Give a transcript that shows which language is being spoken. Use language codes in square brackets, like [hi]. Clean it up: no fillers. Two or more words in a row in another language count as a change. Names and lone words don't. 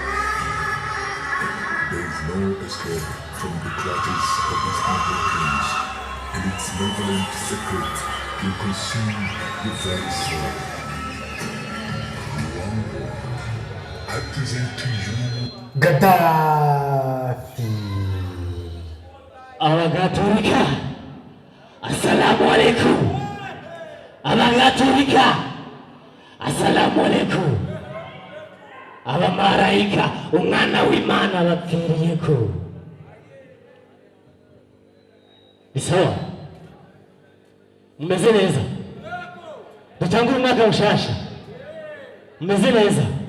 [en] There is no escape from the clutches of this evil prince, and its malevolent secret will consume your very soul. Luango, I present to you Gaddafi. [rn] Abagaturika, [ar] السلام عليكم. [rn] Abagaturika, [ar] السلام عليكم. [rn] Abamarayika, umwana w'Imana bapfiriyeko. Bisawa, mmeze neza? Dutangura umwaka mushasha. Mmeze neza?